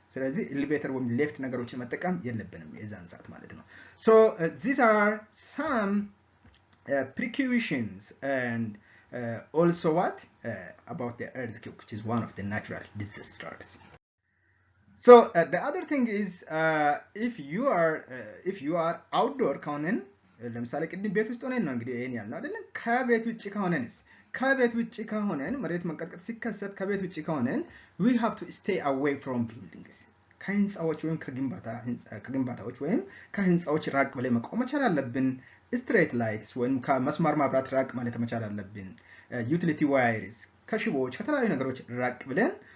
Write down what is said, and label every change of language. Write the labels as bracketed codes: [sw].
[am] ስለዚህ ኤሌቬተር ወይም ሊፍት ነገሮችን መጠቀም የለብንም የዛን ሰዓት ማለት ነው። [en] so these are some precautions and Also what about the earthquake, which is one of the natural disasters. So the other thing is if you are outdoor [am] ከሆነን ለምሳሌ ቅድም ቤት ውስጥ ሆነን ነው እንግዲህ ይሄን ያልነው አይደለም ከቤት ውጪ ከሆነንስ ከቤት ውጪ ከሆነን መሬት መንቀጥቀጥ ሲከሰት ከቤት ውጪ ከሆነን [en] we have to stay away from buildings [am] ከህንጻዎች ወይም ከግንባታዎች ወይም ከህንጻዎች ራቅ ብለን መቆም መቻል አለብን ስትሬት ላይትስ ወይም ከመስመር ማብራት ራቅ ማለት መቻል አለብን ዩቲሊቲ ዋይርስ ከሽቦዎች ከተለያዩ ነገሮች ራቅ ብለን